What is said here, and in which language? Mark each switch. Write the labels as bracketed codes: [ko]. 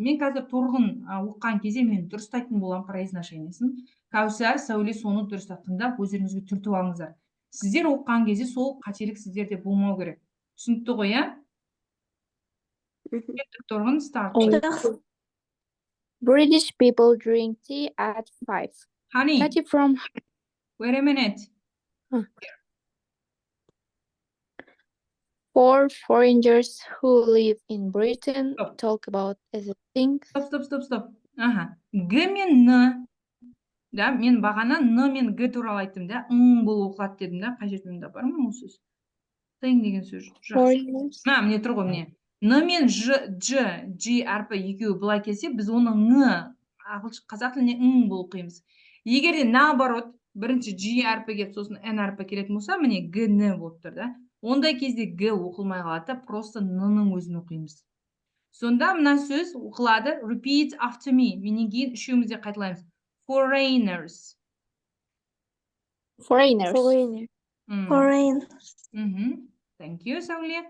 [kk] Мен қазір Торғын оққан кезде мен дұрыстайтын болам произношениесін. Кәусар, Сәуле соны дұрыстап тыңдап, өздеріңізге түртіп алыңыздар. Сіздер оққан кезде сол қателік сіздерде болмау керек. Түсінікті ғой, иә? Торғын, start. [en] British people drink tea at 5. Honey, Katie from wait a minute. 4 foreigners who live in Britain Stop. talk about the things. [kk] Стоп. Г мен Н. Да, мен бағана Н мен Г туралы айттым да, бұл оқылады дедім да, қай жерде бар ма осы сөз? Тың деген сөз. [en] Foreigners. [kk] Міне тұр ғой, міне. Н мен G әрпі екеуі былай келсе, біз оны Н, қазақ тіліне бұл оқимыз. Егер де [ru] наоборот, [kk] бірінші G әрпі келіп, сосын N әрпі келетін болса, міне Г, Н болып тұр да. Ондай кезде Г оқылмай қалады, [ru] просто [kk] Н-ның өзін оқимыз. Сонда мына сөз оқылады, [en] repeat after me. [kk] Менен кейін үшеумізде қайталаймыз. [en] Foreigners. Thank you, Сәуле.